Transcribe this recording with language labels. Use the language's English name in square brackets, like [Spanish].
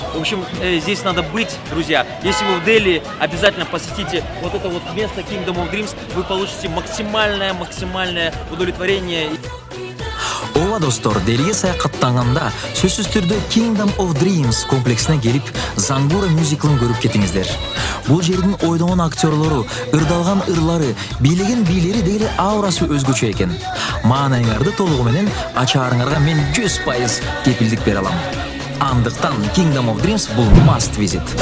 [Russian] В общем, здесь надо быть, друзья. Если вы в Дели, обязательно посетите вот это вот место Kingdom of Dreams. Вы получите максимальное удовлетворение. [Kyrgyz] Ооба достор, Делиге саякаттанганда сөзсүз түрдө Kingdom of Dreams комплексине келип, Зангура мюзиклын көрүп кетиңиздер. Бул жердин ойдогон актерлору, ырдалган ырлары, бийлеген бийлери дегеле аурасы өзгөчө экен. Маанайыңарды толугу менен ачаарыңарга мен 100% кепилдик бере алам. Андыктан Kingdom of Dreams бул [English] must visit.